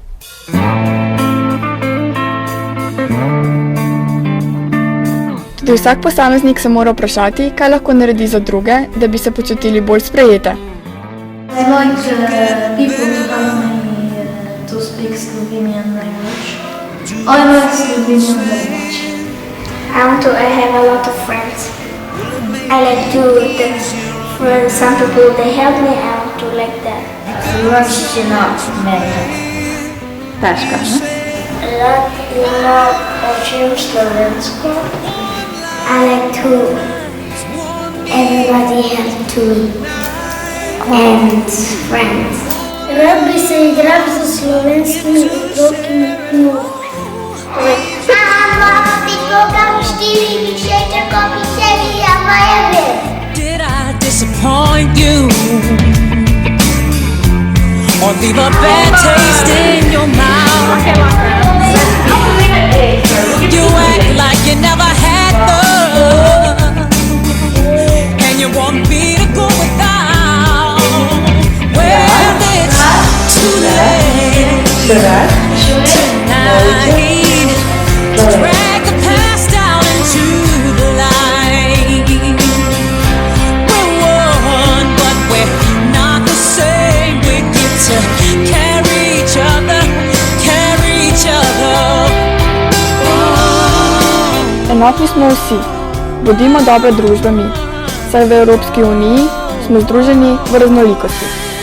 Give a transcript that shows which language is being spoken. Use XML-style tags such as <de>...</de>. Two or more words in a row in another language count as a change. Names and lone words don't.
<sl>Tudi vsak posameznik se mora vprašati, kaj lahko naredi za druge, da bi se počutili bolj sprejete.</sl> <en>I like people who help me to speak Slovenian language. I like Slovenian very much. I have a lot of friends. I like to for some people they help me out to like that.</en> <sl>Slovenščina meni težka, ne? Relativno učim slovensko. I like to everybody help to and friends. Rad bi se igral z slovenskimi otroki na nogomet. Mama, bi kogam štiri, bi šečerko, bi serija moja ver.</sl> <en>Did I disappoint you? Or leave a bad taste in your mouth? You act like you never had love, and you want me to go without. Well, it's too late tonight to drag the past down into the light. We're one, but we're not the same. We get to carry each other.</en> <sl>Enotni smo vsi. Bodimo dobra družba mi. Saj v Evropski uniji smo združeni v raznolikosti.</sl>